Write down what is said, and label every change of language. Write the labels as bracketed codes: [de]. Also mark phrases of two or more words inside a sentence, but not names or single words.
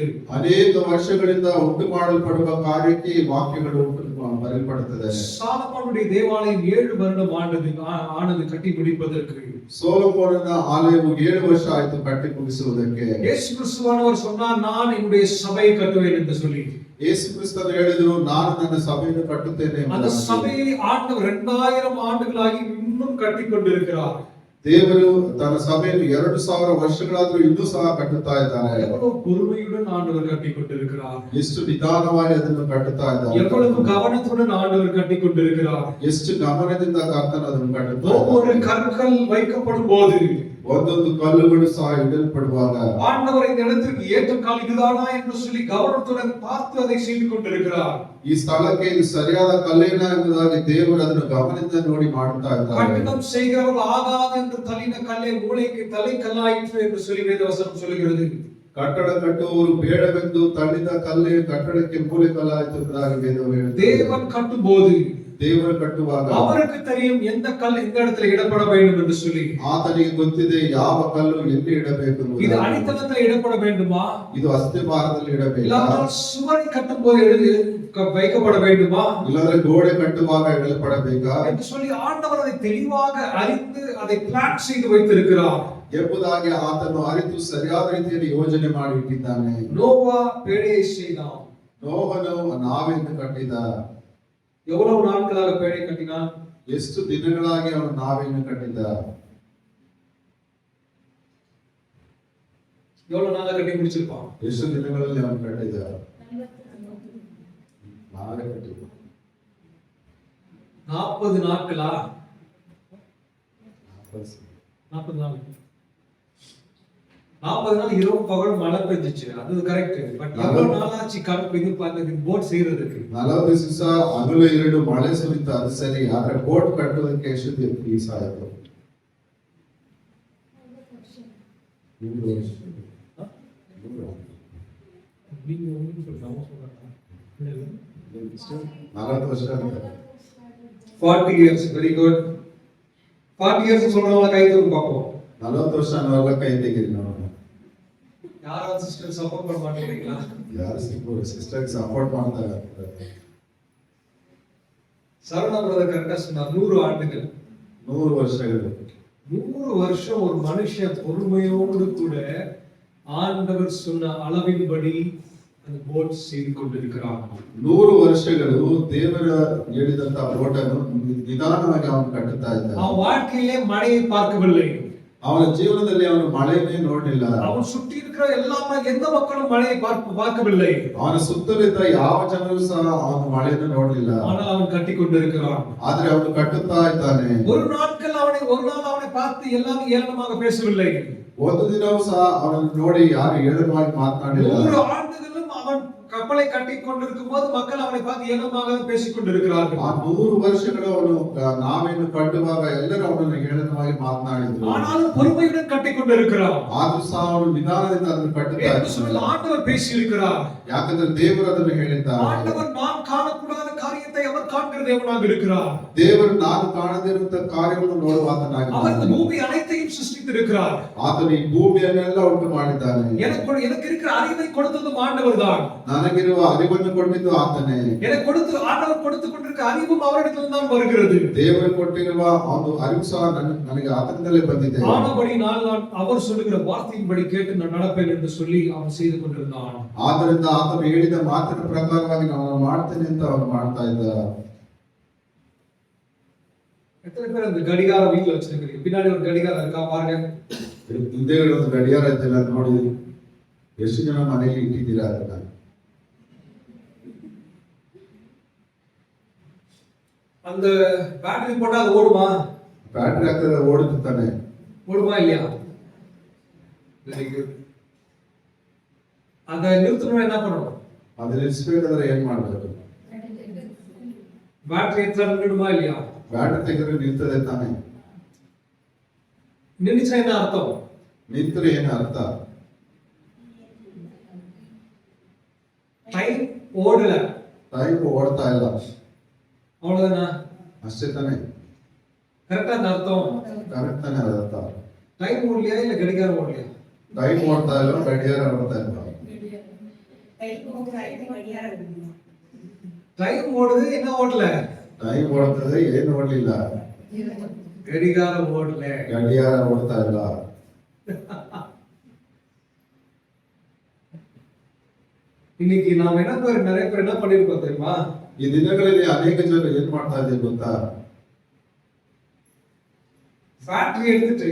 [kn] ಅನೇಕ ವರ್ಷಗಳಿಂದ ಉಂಟು ಮಾಡಲ್ಪಡುವ ಕಾರ್ಯಕ್ಕೆ ಈ ವಾಕ್ಯಗಳು ಬರೆಯಲ್ಪಡುತ್ತದೆ. [ta] சாலமோனுடைய தேவாலயம் 7 வருடம் ஆனது கட்டி முடிப்பதற்கு. [kn] ಸೊಲೊಮೋನನ ಆಲಯವು 7 ವರ್ಷ ಆಯಿತು ಕಟ್ಟಿ ಮುಗಿಸುವುದಕ್ಕೆ. [ta] இயேசு கிறிஸ்துவானவர் சொன்னார், நான் என்னுடைய சபையை கட்டுவேன் என்று சொல்லி. [kn] ಯೇಸು ಕ್ರಿಸ್ತನು ಹೇಳಿದರು, ನಾನು ನನ್ನ ಸಭೆಯನ್ನು ಕಟ್ಟುತ್ತೇನೆ. [ta] அந்த சபையை ஆண்டவர் 2000 ஆண்டுகளாகி இன்னும் கட்டி கொண்டிருக்கிறார். [kn] ದೇವರು ತನ್ನ ಸಭೆಯನ್ನು 2000 ವರ್ಷಗಳಾದರೂ ಇನ್ನೂ ಸಹ ಕಟ್ಟುತ್ತಾ ಇದ್ದಾನೆ. [ta] எவ்வளவு பொறுமையுடன் ஆண்டவர் கட்டி கொண்டிருக்கிறார், [kn] ಎಷ್ಟು ನಿಧಾನವಾಗಿ ಅದನ್ನು ಕಟ್ಟುತ್ತಾ ಇದ್ದಾನೆ, [ta] எவ்வளவு கவனத்துடன் ஆண்டவர் கட்டி கொண்டிருக்கிறார். [kn] ಎಷ್ಟು ಗಮನದಿಂದ ಕರ್ತನು ಅದನ್ನು ಕಟ್ಟುತ್ತಾ [ta] ஒவ்வொரு கற்கள் வைக்கப்படும் போது, [kn] ಒಂದೊಂದು ಕಲ್ಲುಗಳು ಸಹ ಇಡಲ್ಪಡುವಾಗ, [ta] ஆண்டவர் இந்த இடத்திற்கு ஏற்ற கால் இதுதானா என்று சொல்லி கவனத்துடன் பார்த்து அதை செய்து கொண்டிருக்கிறார். [kn] ಈ ಸ್ಥಳಕ್ಕೆ ಇದು ಸರಿಯಾದ ಕಲ್ಲೇನ ಎಂಬುದಾಗಿ ದೇವರು ಅದನ್ನು ಗಮನದಿಂದ ನೋಡಿ ಮಾಡುತ್ತಾ ಇದ್ದಾರೆ. [ta] கட்டடம் செய்கிறவர்கள் ஆகாது என்று தள்ளின கல்லை மூளைக்கு தலை கல்லாயிற்று என்று சொல்லி வேதவசனம் சொல்கிறது. [kn] ಕಟ್ಟಡ ಕಟ್ಟುವವರು ಬೇಡವೆಂದು ತಳ್ಳಿದ ಕಲ್ಲೇ ಕಟ್ಟಡಕ್ಕೆ ಮೂಲೆ ಕಲ್ಲಾಯಿತು ಎಂಬುದಾಗಿ ವೇದವು ಹೇಳುತ್ತದೆ. [ta] தேவன் கட்டும்போது [kn] ದೇವರು ಕಟ್ಟುವಾಗ [ta] அவருக்கு தெரியும் எந்த கல் எந்த இடத்துல இடப்பட வேண்டும் என்று சொல்லி. [kn] ಆತನಿಗೆ ಗೊತ್ತಿದೆ ಯಾವ ಕಲ್ಲು ಎಲ್ಲಿ ಇಡಬೇಕು [ta] இது [kn] ಎಂಬುದಾಗಿ. [ta] அடித்தளத்தில் இடப்பட வேண்டுமா, [kn] ಇದು ಅಸ್ತಿಭಾರದಲ್ಲಿ ಇಡಬೇಕು, [ta] இல்லாவிட்டால் சுவரை கட்டும் போது வைக்கப்பட வேண்டுமா [kn] ಇಲ್ಲಾಂದ್ರೆ ಗೋಡೆ ಕಟ್ಟುವಾಗ ಇಡಲ್ಪಡಬೇಕಾ [ta] என்று சொல்லி ஆண்டவர் அதை தெளிவாக அறிந்து அதை பிளான் செய்து வைத்திருக்கிறார். [kn] ಎಂಬುದಾಗಿ ಆತನು ಅರಿತು ಸರಿಯಾದ ರೀತಿಯಲ್ಲಿ ಯೋಜನೆ ಮಾಡಿ ಇಟ್ಟಿದ್ದಾನೆ. [ta] நோவா பேழையை செய்தான். [kn] ನೋಹನು ನಾವೆಯನ್ನು ಕಟ್ಟಿದ. [ta] எவ்வளவு நாட்களாக பேழை கட்டினான்? [kn] ಎಷ್ಟು ದಿನಗಳಾಗಿ ಅವನು ನಾವೆಯನ್ನು ಕಟ್ಟಿದ. [ta] எவ்வளவு நாளா கட்டி முடிச்சிருப்பான்? [kn] ಎಷ್ಟು ದಿನಗಳಲ್ಲಿ ಅವನು ಕಟ್ಟಿದ? ನಾವೇ ಕಟ್ಟಿದ. [ta] 40 நாட்களா? 40 நாள். 40 நாள் இரவு பகல் மழை பெஞ்சிச்சு, அது கரெக்ட். பட் எவ்வளவு நாளாச்சு இது பண்ணது போட் செய்யறதுக்கு? [kn] 40 ದಿವಸ ಹಗಲು ಎರಡು ಮಳೆ ಸುರಿತ, ಅದು ಸರಿ. ಆದ್ರೆ ಬೋಟ್ ಕಟ್ಟುವುದಕ್ಕೆ ಎಷ್ಟು ದಿವಸ ಆಯ್ತು? 3 ವರ್ಷ. 40 ವರ್ಷ ಅಂತ. [ta] 40 years. [en] very good. [ta] 40 years சொல்றவங்க கை தூக்கு பாப்போம். [kn] 40 ವರ್ಷ ಅನ್ನೋಲ್ಲ ಕೈ ತೆಗೀರಿ ನಾವು. [ta] யாராவது சிஸ்டர் சப்போர்ட் பண்ண மாட்டீங்களா? [kn] ಯಾರು ಸಿಸ್ಟರ್ಗೆ ಸಪೋರ್ಟ್ ಮಾಡ್ತಾ ಇರ್ತಾರೆ. [ta] சரவணா பிரதர் கரெக்டா சொன்னார், 100 ஆண்டுகள். [kn] 100 ವರ್ಷಗಳು. [ta] 100 வருஷம் ஒரு மனுஷன் பொறுமையோடு கூட ஆண்டவர் சொன்ன அளவின்படி அந்த போட் செய்து கொண்டிருக்கிறான். [kn] 100 ವರ್ಷಗಳು ದೇವರ ಹೇಳಿದಂತ ಬೋಟನ್ನು ನಿಧಾನವಾಗಿ ಅವನು ಕಟ್ಟುತ್ತಾ ಇದ್ದ. [ta] அவன் வாழ்க்கையிலே மழையை பார்க்கவில்லை. [kn] ಅವನ ಜೀವನದಲ್ಲಿ ಅವನು ಮಳೆಯನ್ನೇ ನೋಡಲಿಲ್ಲ. [ta] அவன் சுற்றி இருக்கிற எல்லாமே எந்த மக்களும் மழையை பார்க்கவில்லை. [kn] ಅವನ ಸುತ್ತಲಿದ್ದ ಯಾವ ಜನರು ಸಹ ಅವನು ಮಳೆಯನ್ನು ನೋಡಲಿಲ್ಲ. [ta] ஆனால் அவன் கட்டி கொண்டிருக்கிறான். [kn] ಆದ್ರೆ ಅವನು ಕಟ್ಟುತ್ತಾ ಇದ್ದಾನೆ. [ta] ஒரு நாள் அவனை பார்த்து எல்லாரும் ஏளனமாக பேசவில்லை. [kn] ಒಂದು ದಿನವೂ ಸಹ ಅವನನ್ನು ನೋಡಿ ಯಾರು ಏಳನವಾಗಿ ಮಾತನಾಡಿಲ್ಲ. [ta] 100 ஆண்டுகளும் அவன் கப்பலை கட்டி கொண்டிருக்கும் போது மக்கள் அவனை பார்த்து ஏனமாக பேசிக் கொண்டிருக்கிறார்கள். [kn] ಆ 100 ವರ್ಷಗಳು ಅವನು ನಾವೇನು ಕಟ್ಟುವಾಗ ಎಲ್ಲರೂ ಅವನನ್ನು ಹೇಳನವಾಗಿ ಮಾತನಾಡಿದ್ರು. [ta] ஆனாலும் பொறுமையுடன் கட்டி கொண்டிருக்கிறார். [kn] ಆದ್ರೂ ಸಹ ಅವನು ನಿಧಾನದಿಂದ ಅದನ್ನು ಕಟ್ಟುತ್ತಾ [ta] ಯೇಸುವಿನ ಆண்டவர் பேசி இருக்கிறார். [kn] ಯಾಕಂದ್ರೆ ದೇವರು ಅದನ್ನು ಹೇಳಿದ್ದಾರೆ. [ta] ஆண்டவர் நாம் காணக்கூடாத காரியத்தை அவர் காண்கிற தேவனாக இருக்கிறார். [kn] ದೇವರು ನಾನು ಕಾಣದೇ ಇರುವಂತ ಕಾರ್ಯಗಳನ್ನು ನೋಡುವ ಆತನಾಗಿದ್ದಾನೆ. [ta] அவர் இந்த பூமி அனைத்தையும் சிருஷ்டித்திருக்கிறார். [kn] ಆತನು ಈ ಭೂಮಿಯನ್ನೆಲ್ಲ ಉಂಟು ಮಾಡಿದ್ದಾನೆ. [ta] எனக்கு இருக்கிற அறிவை கொடுத்ததும் ஆண்டவர்தான். [kn] ನನಗಿರುವ ಅರಿವನ್ನು ಕೊಟ್ಟಿದ್ದು ಆತನೇ. [ta] எனக்கு ஆண்டவர் கொடுத்து கொண்டிருக்கிற அறிவும் அவரிடத்தில் தான் வருகிறது. [kn] ದೇವರು ಕೊಟ್ಟಿರುವ ಒಂದು ಅರಿವು ಸಹ ನನಗೆ ಆತನಿಂದಲೇ ಬಂದಿದೆ. [ta] ஆனபடி நான் அவர் சொல்லுகிற வார்த்தையின்படி கேட்டு நான் நடப்பேன் என்று சொல்லி அவன் செய்து கொண்டிருந்தான். [kn] ಆದ್ದರಿಂದ ಆತನು ಹೇಳಿದ ಮಾತಿನ ಪ್ರಕಾರವಾಗಿ ನಾನು ಮಾಡ್ತೇನೆ ಅಂತ ಅವನು ಮಾಡ್ತಾ ಇದ್ದ. [ta] எத்தனை பேர் அந்த கடிகாரம் வீட்டுல வச்சிருக்கீங்க? பின்னாடி ஒரு கடிகாரம் இருக்கா பாருங்க. [kn] ಹಿಂದೆ ಒಂದು ಗಡಿಯಾರ ಇದೆಲ್ಲ ನೋಡಿ ಎಷ್ಟು ಜನ ಮನೆಯಲ್ಲಿ ಇಟ್ಟಿದ್ದೀರಾ ಅದನ್ನ? [ta] அந்த பேட்டரி போட்டா அது ஓடுமா? [kn] ಬ್ಯಾಟ್ರಿ ಹಾಕಿದ್ರೆ ಓಡುತ್ತೆ ತಾನೆ? [ta] ஓடுமா இல்லையா? [en] very good. [ta] அத நிறுத்தணும் என்ன பண்ணணும்? [kn] ಅದು ನಿಲ್ಲಿಸಬೇಕಾದ್ರೆ ಏನ್ ಮಾಡ್ಬೇಕು? [ta] பேட்டரி எத்தனை நின்னுடுமா இல்லையா? [kn] ಬ್ಯಾಟ್ರಿ ತೆಗೆದ್ರೆ ನಿಲ್ತದೆ ತಾನೆ? [ta] நின்னுச்சா என்ன அர்த்தம்? [kn] ನಿಂತರೆ ಏನು ಅರ್ಥ? [ta] டைம் ஓடல. [kn] ಟೈಮ್ ಓಡ್ತಾ ಇಲ್ಲ [ta] அவ்வளவுதானா? [kn] ಅಷ್ಟೇ ತಾನೆ? [ta] கரெக்டா அந்த அர்த்தம்? [kn] ಕರೆಕ್ಟ್ ತಾನೆ ಅದ ಅರ್ಥ? [ta] டைம் ஓடலையா இல்ல கடிகாரம் ஓடலையா? [kn] ಟೈಮ್ ಓಡ್ತಾ ಇಲ್ಲ, ಗಡಿಯಾರ ಓಡ್ತಾ ಇಲ್ಲ. [ta] டைம் ஓடுது, என்ன ஓடல? [kn] ಟೈಮ್ ಓಡ್ತದೆ, ಏನು ಓಡ್ಲಿಲ್ಲ. [ta] கடிகாரம் ஓடல. [kn] ಗಡಿಯಾರ ಓಡ್ತಾ ಇಲ್ಲ. [ta] இன்னைக்கு நாம நிறைய பேர் என்ன பண்ணிருக்கோம் தெரியுமா? [kn] ಈ ದಿನಗಳಲ್ಲಿ ಅನೇಕ ಜನರು ಏನ್ ಮಾಡ್ತಾ ಇದ್ದೀವಿ ಗೊತ್ತಾ? [ta] பேட்டரி எடுத்துட்டு